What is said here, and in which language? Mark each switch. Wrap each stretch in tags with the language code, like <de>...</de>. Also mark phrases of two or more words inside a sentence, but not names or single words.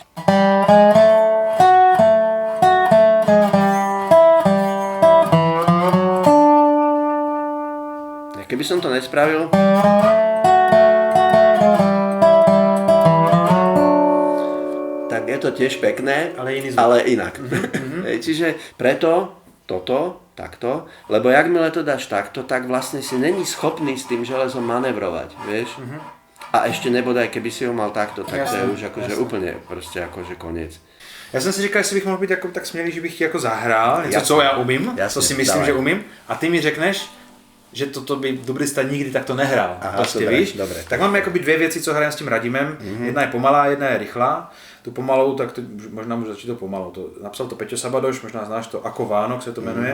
<sk>Keby som to nespravil, tak je to tiež pekné, ale inak. Čiže preto toto, takto, lebo jakmile to dáš takto, tak vlastne si není schopný s tým železom manevrovať, vieš? A ešte nebodaj, keby si ho mal takto, tak to je už akože úplne proste akože koniec.</sk> <cs>Já jsem si říkal, jestli bych mohl být jako tak smělý, že bych ti jako zahrál, něco, co já umím, to si myslím, že umím, a ty mi řekneš, že toto by dublista nikdy takto nehrál. Prostě víš? Dobré. Tak máme jakoby dvě věci, co hrajem s tím Radimem. Jedna je pomalá, jedna je rychlá. Tu pomalou, tak to, možná můžu začít to pomalou. Napsal to Peťo Sabadoš, možná znáš to, Ako Vánok se to jmenuje.</cs>